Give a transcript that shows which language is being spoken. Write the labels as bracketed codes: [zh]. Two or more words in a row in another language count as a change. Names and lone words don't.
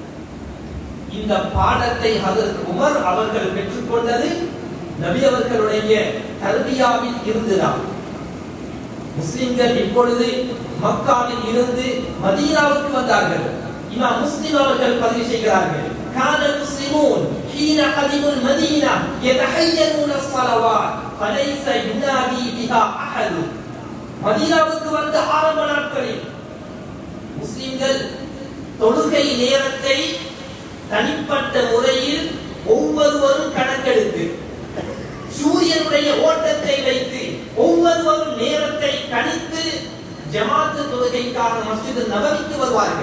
[ta] இந்த பாடத்தை ஹஜ்ரத் உமர் அவர்கள் பெற்றுக்கொண்டது நபி அவர்களுடைய தர்பியாவில் இருந்துதான். முஸ்லிம்கள் இப்பொழுது மக்காவில் இருந்து மதீனாவுக்கு வந்தார்கள். இமாம் முஸ்லிம் அவர்கள் பதிவு செய்கிறார்கள், [ar] كان المسلمون حين قدموا المدينة يتحينون الصلوات فليس ينادي بها أحد. [ta] மதீனாவுக்கு வந்த ஆரம்ப நாட்களில் முஸ்லிம்கள் தொழுகை நேரத்தை தனிப்பட்ட முறையில் ஒவ்வொருவரும் கணக்கெடுத்து, சூரியனுடைய ஓட்டத்தை வைத்து ஒவ்வொருவரும் நேரத்தை கணித்து ஜமாத்து தொழுகைக்காக மஸ்ஜித் நபவிக்கு வருவார்கள்.